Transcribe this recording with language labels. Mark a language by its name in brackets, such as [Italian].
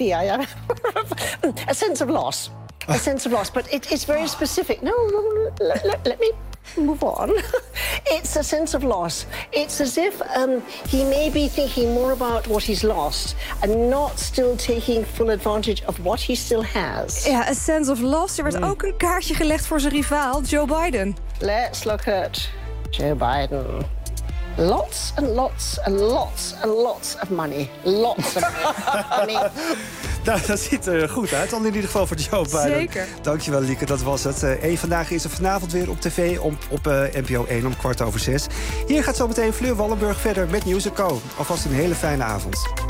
[English] I am... A sense of loss. A sense of loss. But it's very specific. Let me move on. It's a sense of loss. It's as if he may be thinking more about what he's lost and not still taking full advantage of what he still has. Ja, a sense of loss. [Dutch] Er werd ook een kaartje gelegd voor zijn rivaal, Joe Biden. [English] Let's look at Joe Biden. Lots and lots and lots and lots of money. Lots of money. [Dutch] Nou, dat ziet er goed uit, al in ieder geval voor Joe Biden. Zeker. Dankjewel, Lieke, dat was het. Eén Vandaag is er vanavond weer op tv op NPO 1 om 17:15. Hier gaat zometeen Fleur Wallenburg verder met News & Co. Alvast een hele fijne avond.